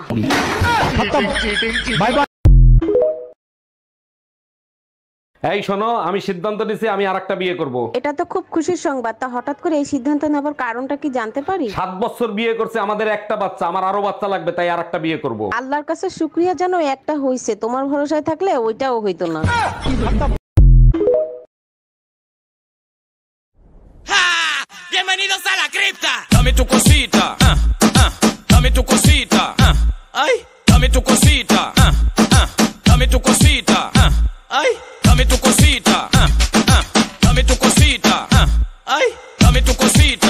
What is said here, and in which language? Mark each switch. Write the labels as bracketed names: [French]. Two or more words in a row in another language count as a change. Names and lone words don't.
[Bangla] এই শোনো, আমি সিদ্ধান্ত নিছি আমি আরেকটা বিয়ে করব। এটা তো খুব খুশির সংবাদ। তা হঠাৎ করে এই সিদ্ধান্ত নেবার কারণটা কি জানতে পারি? 7 বছর বিয়ে করছে, আমাদের একটা বাচ্চা, আমার আরো বাচ্চা লাগবে, তাই আরেকটা বিয়ে করব। আল্লাহর কাছে শুকরিয়া জানো একটা হইছে, তোমার ভরসায় থাকলে ওইটাও হইতো না। [Spanish] Bienvenidos a la cripta. Dame tu cosita, dame tu cosita, ay, dame tu cosita, dame tu cosita, ay, dame tu cosita, dame tu cosita, ay, dame tu cosita,